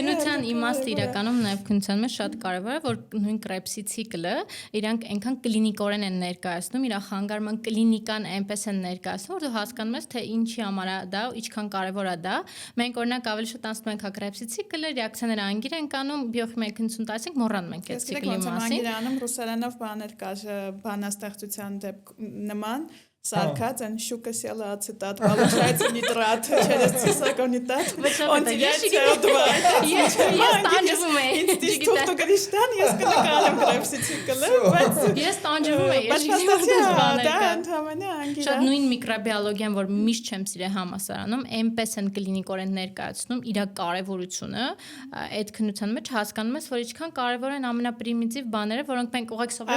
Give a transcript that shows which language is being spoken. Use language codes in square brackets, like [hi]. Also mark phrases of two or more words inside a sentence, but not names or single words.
[hy] Քննության իմաստը իրականում նաև քննության մեջ շատ կարևոր է, որ նույն Krebs-ի ցիկլը իրանք այնքան կլինիկորեն են ներկայացնում, իր խանգարման կլինիկան այնպես են ներկայացնում, որ դու հասկանում ես, թե ինչի համար է դա, ինչքան կարևոր է դա։ Մենք օրինակ ավելի շուտ անցնում ենք Krebs-ի ցիկլը, ռեակցիաները անգիր ենք անում, բիոխիմիայի քննություն տասենք մենք այդ ցիկլի մասին։ Անգլերենում ռուսերենով բաներ կար բանաստեղծության նման սարքած են շուկը սելը ացետատ, [ru] получается нитрат, через цисагонитат, он теряет CO2. [hy] Ես տանջվում եմ։ Ինձ թող գրիշտան, ես կնկարեմ Krebs-ի ցիկլը, բայց ես տանջվում եմ, ես շատ նույն միկրոբիոլոգիան, որ միշտ չեմ սիրել համասարանում, այնպես են կլինիկորեն ներկայացնում իր կարևորությունը, այդ քննության մեջ հասկանում ես, որ ինչքան կարևոր են ամենապրիմիտիվ բաները, որոնք մենք ուղղակի սովորում